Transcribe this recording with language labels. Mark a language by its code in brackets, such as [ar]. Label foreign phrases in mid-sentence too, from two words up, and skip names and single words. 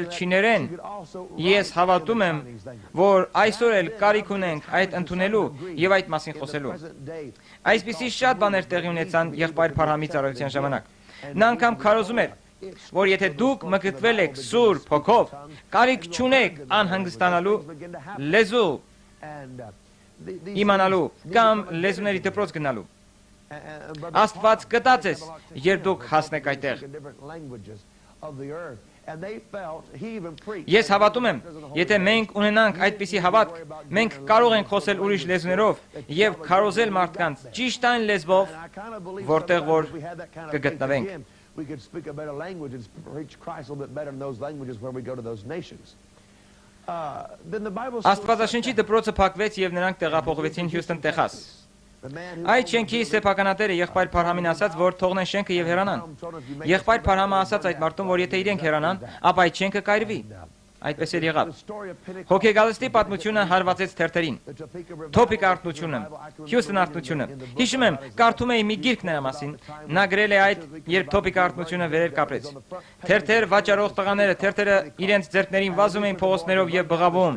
[hy] չիներեն։ Ես հավատում եմ, որ այսօր էլ կարիք ունենք այդ ընդունելու եւ այդ մասին խոսելու։ Այսպիսի շատ բաներ տեղի ունեցան եղբայր Փարհամի ծառայության ժամանակ։ Նա անգամ քարոզում էր, որ եթե դուք մկրտվել եք Սուրբ Հոգով, կարիք չունեք անհանգստանալու, լեզու իմանալու կամ լեզուների դպրոց գնալու։ Աստված կտա ձեզ, երբ դուք հասնեք այդտեղ։ Ես հավատում եմ, եթե մենք ունենանք այդպիսի հավատք, մենք կարող ենք խոսել ուրիշ լեզուներով եւ քարոզել մարդկանց ճիշտ այն լեզվով, որտեղ որ կգտնվենք։ [en] We could speak a better language and preach Christ a little bit better in those languages where we go to those nations. Then the Bible says [hy] Աստվածաշնչի դպրոցը փակվեց եւ նրանք տեղափոխվեցին Հյուսթոն, Տեխաս։ Այդ շենքի սեփականատերը եղբայր Փարհամին ասաց, որ թողնեն շենքը եւ հեռանան։ Եղբայր Փարհամը ասաց այդ մարդուն, որ եթե իրենք հեռանան, ապա այդ շենքը կայրվի։ Այդպես էլ եղավ։ Հոգեգալստի պատմությունը հարվածեց թերթերին։ Թոփիկ արտնությունը, Հյուսթոն արտնությունը։ Հիշում եմ, կարդում էի մի գիրք նրա մասին։ Նա գրել է այդ, երբ թոփիկ արտնությունը վերեր կապրեց։ Թերթեր վաճառող տղաները թերթերը իրենց ձեռքներին վազում էին փողոցներով եւ բղավում.